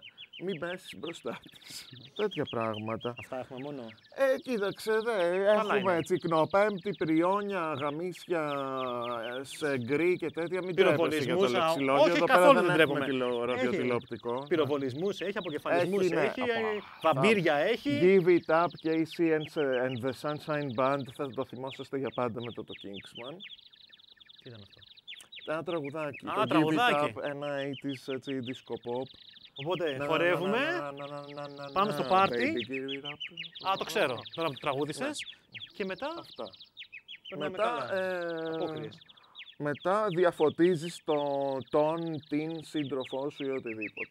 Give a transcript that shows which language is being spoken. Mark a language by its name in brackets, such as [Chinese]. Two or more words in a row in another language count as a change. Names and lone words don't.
[Greek] Μην πέσεις μπροστά της. Τέτοια πράγματα. Αυτά έχουμε μόνο. Κοίταξε, έχουμε τσικνοπέμπτη, πριόνια, γαμίσια σε γκρι και τέτοια. Μην τρέπεσαι για το λεξιλόγιο. Όχι, καθόλου δεν τρέπουμε ραδιοτηλεοπτικό. Πυροβολισμούς έχει, αποκεφαλισμούς έχει, βαμπύρια έχει. [English] Give it up, Casey and the Sunshine Band. [Greek] Θα το θυμόσαστε για πάντα με το Kingsman. Τι ήταν αυτό? Ένα τραγουδάκι. Το τραγουδάκι. [English] Give it up, [Greek] ένα 80's έτσι, [English] disco pop. [Greek] Οπότε χορεύουμε, πάμε στο πάρτι. Το ξέρω. Τώρα που το τραγούδησες. Και μετά. Αυτά. Μετά διαφωτίζεις την σύντροφό σου ή οτιδήποτε.